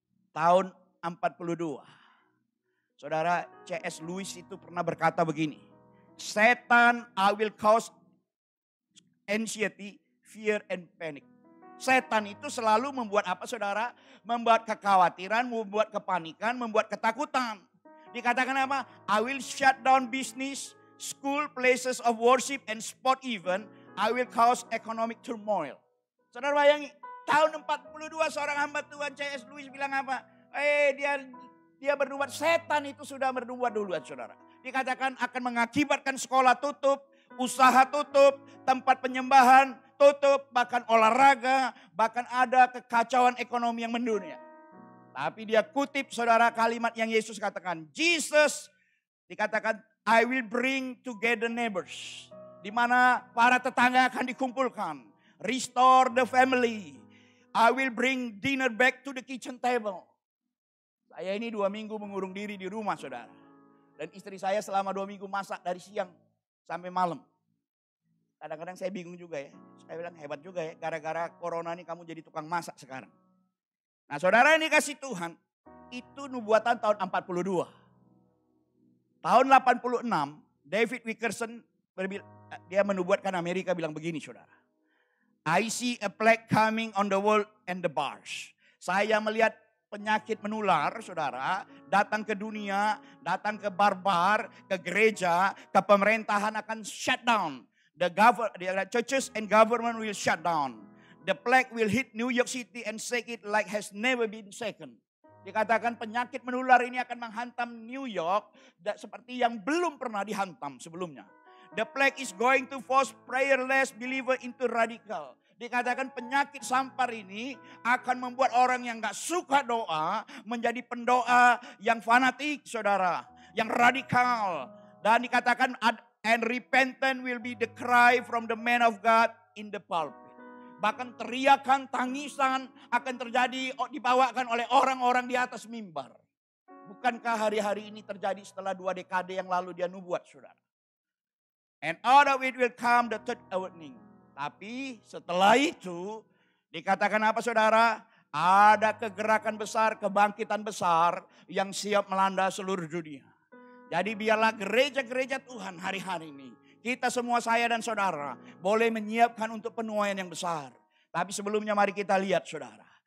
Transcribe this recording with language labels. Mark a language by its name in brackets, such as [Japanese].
[Indonesian] Tahun 42. Saudara C.S. Lewis itu pernah berkata begini. Setan, [English] I will cause anxiety, fear and panic. [Indonesian] Setan itu selalu membuat apa saudara? Membuat kekhawatiran, membuat kepanikan, membuat ketakutan. Dikatakan apa? [English] I will shut down business, school, places of worship and sport event. I will cause economic turmoil. [Indonesian] Saudara bayangin, tahun 42 seorang hamba Tuhan C.S. Lewis bilang apa? Dia bernubuat, setan itu sudah bernubuat duluan saudara. Dikatakan akan mengakibatkan sekolah tutup, usaha tutup, tempat penyembahan tutup, bahkan olahraga, bahkan ada kekacauan ekonomi yang mendunia. Tapi dia kutip saudara kalimat yang Yesus katakan. [English] Jesus [Indonesian] dikatakan, [English] I will bring together neighbors. [Indonesian] Di mana para tetangga akan dikumpulkan. [English] Restore the family. I will bring dinner back to the kitchen table. [Indonesian] Saya ini 2 minggu mengurung diri di rumah saudara. Dan istri saya selama 2 minggu masak dari siang sampai malam. Kadang-kadang saya bingung juga ya. Saya bilang hebat juga ya. Gara-gara corona ini kamu jadi tukang masak sekarang. Nah saudara ini kasih Tuhan. Itu nubuatan tahun 42. Tahun 86 David Wilkerson dia menubuatkan Amerika bilang begini saudara. [English] I see a plague coming on the world and the bars. [Indonesian] Saya melihat penyakit menular saudara, datang ke dunia, datang ke barbar, ke gereja, ke pemerintahan akan shut down. [English] The churches and government will shut down. The plague will hit New York City and shake it like has never been shaken. [Indonesian] Dikatakan penyakit menular ini akan menghantam New York seperti yang belum pernah dihantam sebelumnya. [English] The plague is going to force prayerless believer into radical. [Indonesian] Dikatakan penyakit sampar ini akan membuat orang yang gak suka doa menjadi pendoa yang fanatik saudara. Yang radikal. Dan dikatakan [English] and repentant will be the cry from the man of God in the pulpit. [Indonesian] Bahkan teriakan, tangisan akan terjadi dibawakan oleh orang-orang di atas mimbar. Bukankah hari-hari ini terjadi setelah 2 dekade yang lalu dia nubuat saudara. [English] And out of it will come the third awakening. [Indonesian] Tapi setelah itu dikatakan apa saudara? Ada kegerakan besar, kebangkitan besar yang siap melanda seluruh dunia. Jadi biarlah gereja-gereja Tuhan hari-hari ini. Kita semua saya dan saudara boleh menyiapkan untuk penuaian yang besar. Tapi sebelumnya mari kita lihat saudara.